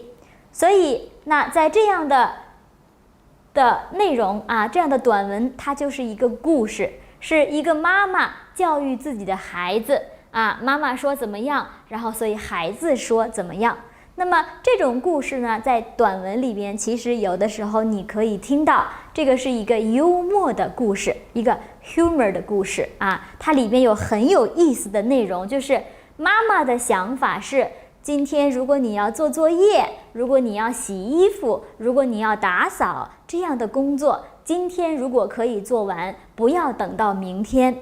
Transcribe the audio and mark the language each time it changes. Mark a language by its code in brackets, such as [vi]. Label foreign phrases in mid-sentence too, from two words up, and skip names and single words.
[zh] 所以那在這樣的內容啊，這樣的短文，它就是一個故事，是一個媽媽教育自己的孩子啊，媽媽說怎麼樣，然後所以孩子說怎麼樣。那麼這種故事呢，在短文裡邊，其實有的時候你可以听到，這個是一個幽默的故事，一個 humor 的故事啊，它裡邊有很有意思的內容，就是媽媽的想法是，今天如果你要做作業，如果你要洗衣服，如果你要打掃這樣的工作，今天如果可以做完，不要等到明天。